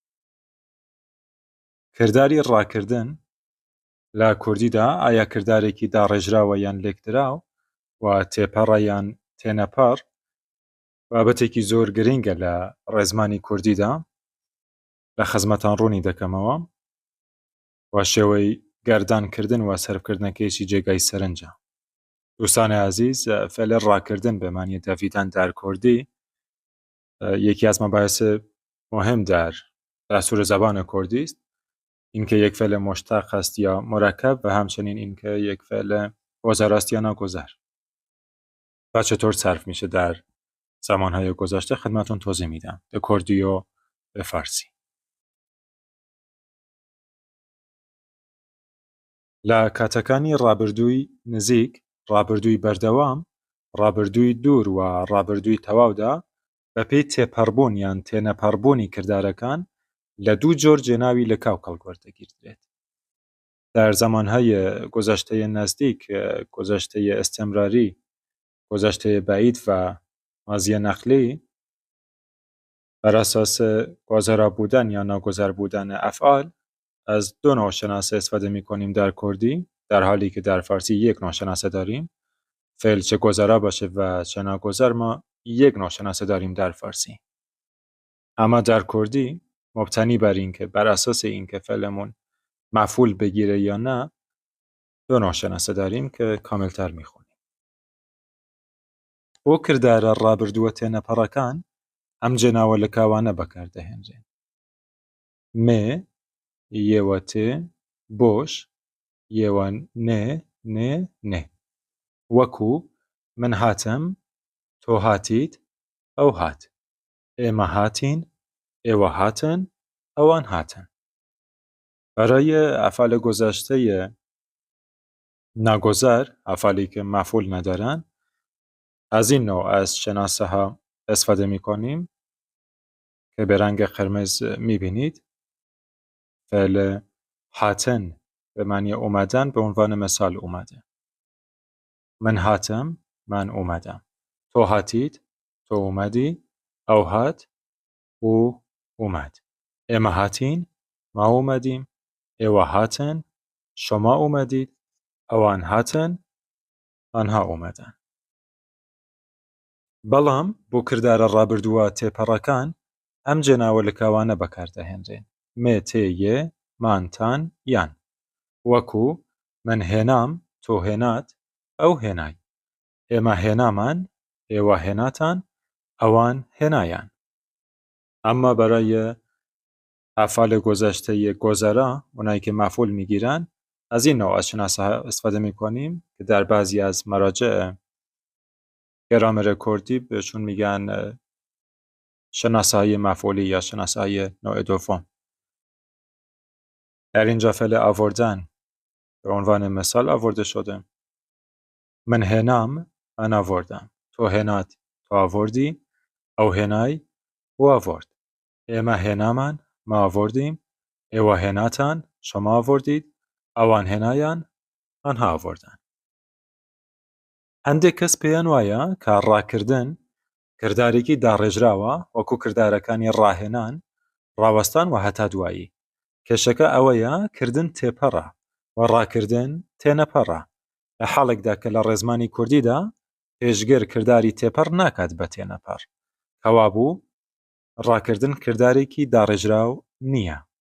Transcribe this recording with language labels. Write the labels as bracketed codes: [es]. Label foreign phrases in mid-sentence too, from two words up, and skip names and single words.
[ckb] کردداری ڕاکردن لە کوردیدا ئایا کردارێکی داڕێژراوە یان لێکدراو و تێپەڕە یان تێنەپەڕ بابەتێکی زۆر گرنگە لە ڕێزمانی کوردیدا لە خزمەتان ڕوونی دەکەمەوە و شێوەی گەردانکردن و سەرفکردنەکەیشی جێگای سەرنجە. [fa] دوستانی عزیز، فعل ڕاکردن به معنی دویدن در کردی یکی از مباحث مهم در دستور زبان کردی است. اینکه یک فعل مشتق است یا مرکب و همچنین اینکه یک فعل گذر است یا ناگذر و چطور صرف میشه در زمانهای گذشته خدمتون توضیح میدم به کردی و به فارسی. [ckb] لە کاتەکانی ڕابردووی نزیک، ڕابردووی بەردەوام، ڕابردووی دوور و ڕابردووی تەواودا بەپێی تێپەڕبوون یان تێنەپەڕبوونی کردارەکان لە دوو جۆر جێناوی لەکاو کەڵکوەردەگیردرێت. [fa] در زمانهای گذشته نزدیک، گذشته استمراری، گذشته بعید و ماضی نقلی، بر اساس گذرا بودن یا ناگذر بودن افعال از دو نوع شناسه استفاده می‌کنیم در کردی، در حالی که در فارسی یک نوع شناسه داریم. فعل چه گذرا باشه و چه ناگذر ما یک نوع شناسه داریم در فارسی. اما در کردی مبتنی بر اینکه بر اساس اینکه فعلمون مفعول بگیره یا نه دو نوع شناسه داریم که کاملتر می‌خونیم. [ckb] بۆ کردارە ڕابردووە تێنەپەڕەکان ئەم جێناوە لەکاوانە بەکاردەهێنرێن: مێ، یێوە تێ، بۆش، یێوە نێ، نێ، نێ. وەکو من هاتم، تۆ هاتیت، ئەو هات. ئێمە هاتین، ئێوە هاتن، ئەوان هاتن. [fa] برای افعال گذشته ناگذر، افعالی که مفعول ندارن، از این نوع از شناسه ها استفاده می کنیم که به رنگ قرمز می بینید. فعل هاتن به معنی اومدن به عنوان مثال اومده. [ckb] من هاتم، [fa] من اومدم. [ckb] تو هاتید، [fa] تو اومدی. [ckb] او هات، [fa] او اومد. [ckb] اما هاتین، [fa] ما اومدیم. [ckb] ایوا هاتن، [fa] شما اومدید. [ckb] اوان هاتن، [fa] آنها اومدن. [ckb] بەڵام بۆ کردارە ڕابردووە تێپەڕەکان ئەم جێناوە لەکاوانە بەکاردەهێنرێن: مێ، تێ، یێ، مان، تان، یان. وەکو من هێنام، تۆ هێنات، ئەو هێنای. ئێمە هێنامان، ئێوە هێناتان، ئەوان هێنایان. [fa] اما برای افعال گذشته گذرا، اونایی که مفعول میگیرن، از این نوع از شناسه استفاده میکنیم که در بعضی از مراجع گرامر کردی بهشون میگن شناسه های مفعولی یا شناسه های نوع دوم. در اینجا فعل آوردن به عنوان مثال آورده شده: [ckb] من هێنام، [fa] من آوردم. [ckb] تو هێنات، [fa] تو آوردی. [ckb] ئەو هێنای، [fa] او آورد. [ckb] ئێمە هێنامان، [fa] ما آوردیم. [ckb] ئێوە هێناتان، [fa] شما آوردید. [ckb] ئەوان هێنایان، [fa] آنها آوردن. [ckb] هەندێک کەس پێیان وایە کە ڕاکردن کردارێکی داڕێژراوە، وەکو کردارەکانی ڕاهێنان، ڕاوەستان و هەتا دوایی. کێشەکە ئەوەیە کردن تێپەڕە و ڕاکردن تێنەپەڕە، لە حاڵێکدا کە لە ڕێزمانی کوردیدا پێشگر کرداری تێپەڕ ناکات بە تێنەپەڕ، کەوابوو ڕاکردن کردارێکی داڕێژراو نییە.